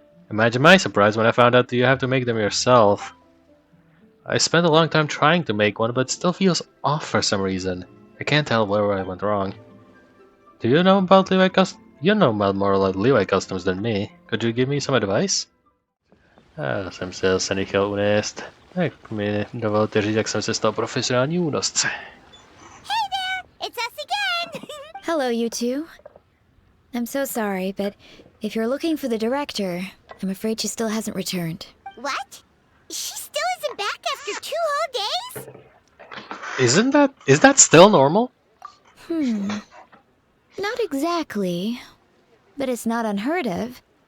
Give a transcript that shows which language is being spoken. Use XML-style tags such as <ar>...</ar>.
<en>Imagine my surprise when I found out that you have to make them yourself. I spent a long time trying to make one, but it still feels off for some reason. I can't tell where I went wrong. Do you know about Liyue customs? You know about more like Liyue customs than me. Could you give me some advice?</en> <cs>Jsem se zase nechal unést. Tak mi dovolte říct, jak jsem se stal profesionální únosce.</cs> <en>Hey there! It's us again! Hello, you two. I'm so sorry, but if you're looking for the director, I'm afraid she still hasn't returned. What? She still isn't back after 2 whole days? Is that still normal? Not exactly, but it's not unheard of.</en>